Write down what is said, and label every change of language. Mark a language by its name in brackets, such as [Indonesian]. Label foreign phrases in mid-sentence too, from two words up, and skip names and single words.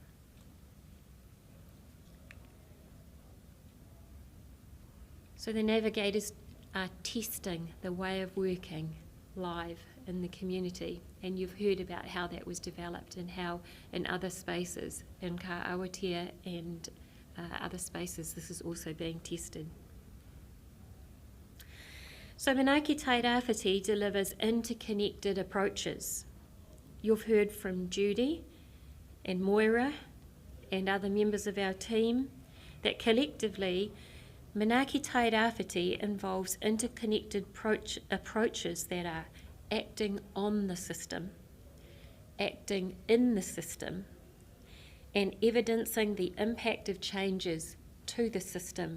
[English] So the navigators are testing the way of working live in the community, and you've heard about how that was developed and how in other spaces, in ka awatea and other spaces, this is also being tested. So Manaaki Tairāwhiti delivers interconnected approaches. You've heard from Judy and Moira and other members of our team that collectively Manaaki Tairāwhiti involves interconnected approaches that are acting on the system, acting in the system, and evidencing the impact of changes to the system.